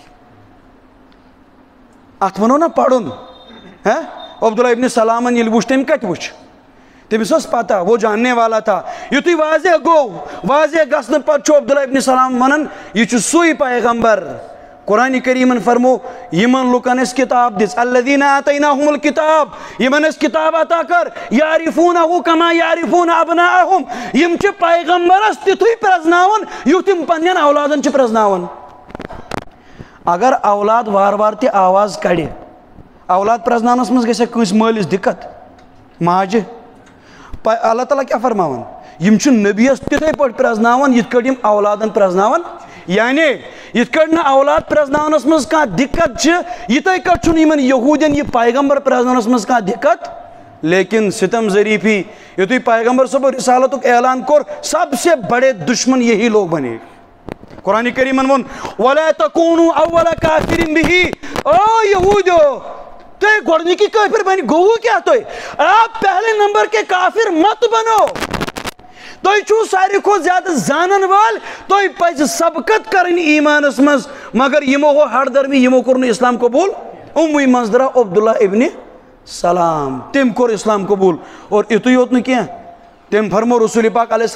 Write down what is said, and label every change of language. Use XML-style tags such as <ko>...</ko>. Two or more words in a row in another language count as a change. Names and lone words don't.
<ks>ات ونو نا پڑھن عبداللہ ابن سلامن یل وچھ تم کت وچھ تمس پتہ</ks> <ur>وہ جاننے والا تھا</ur> <ks>یتھی واضح گو واضح گھن پتہ عبداللہ ابن سلام ونن یہ سوئی پیغمبر قرآن کریمن فرمو یمن لکن اس کتاب دس</ks> <ar>الذین آتیناہم الکتاب</ar> <ks>یمن اس کتاب عطا کر</ks> <ar>یعرفونہ کما یعرفون ابناءہم</ar> <ks>یم چھ پیغمبرس تتھی پرزناون یتھ یم پنین اولادن چھ پرزناون اگر اولاد وار وار تہ آواز کڑِ اولاد پرزنانس مز گژھِ کٲنٛسہِ مٲلِس دِقت ماجہ اللہ تعالیٰ کیا فرماون یم چھ نبیس تتھے پٲٹھۍ پرزناون یتھ کٲٹھۍ یم اولادن پرزناون یعنی یتھ کٲٹھۍ نہٕ اولاد پرزناونس منٛز کانٛہہ دِقت چھِ یِتھے کٲٹھۍ چھُنہٕ یمن یہوٗدین یہِ پیغمبر پرزناونس منٛز کانٛہہ دِقت لیکن ستم ظریفی یتھُے پیغمبر صبح رسالتُک اعلان کوٚر</ks> <ur>سب سے بڑے دشمن یہی لوگ بنے</ur> <ks>قرآن کریمن وون</ks> <ar>وَلَا تَكُونُوا أَوَّلَ كَافِرٍ بِهِ</ar> <ks>او یہوٗدیو تُہۍ گۄڈنِکی کٲفِر بنہِ گوٚوٕ کیٛاہ تُہۍ</ks> <ur>آپ پہلے نمبر کے کافر مت بنو</ur> <ks>تُہۍ چھُو ساروی کھۄتہٕ زیادٕ زانن وٲلۍ تُہۍ پزِ سبقت کرٕنۍ ایمانس منٛز مگر یمو ہو ہر درمی یمو کوٚر نہٕ اسلام قبوٗل اُموٕے منٛز درٛاو عبداللہ ابنِ سلام تٔمۍ کوٚر اسلام قبوٗل اور یُتُے یوت نہٕ کینٛہہ تٔمۍ فرمو رسول پاک علیہ</ks>